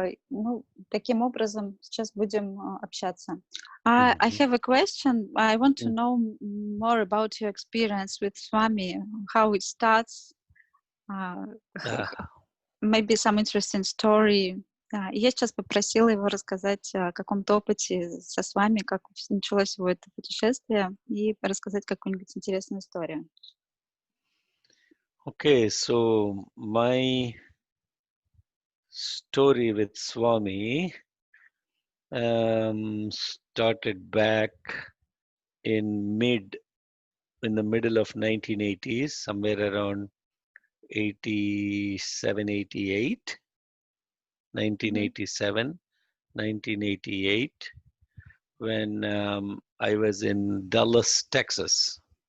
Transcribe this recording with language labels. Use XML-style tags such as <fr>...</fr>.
<ru>Ну, таким образом сейчас будем общаться.</ru> <en>I have a question. I want to know more about your experience with Swami, how it starts, maybe some interesting story.</en> <ru>Я сейчас попросила его рассказать о каком-то опыте со Свами, как началось его это путешествие, и рассказать какую-нибудь интересную историю.</ru> <en>Okay, so my story with Swami started back in the middle of 1980s, somewhere around 87, 88, 1987, 1988, when I was in Dallas, Texas.</en>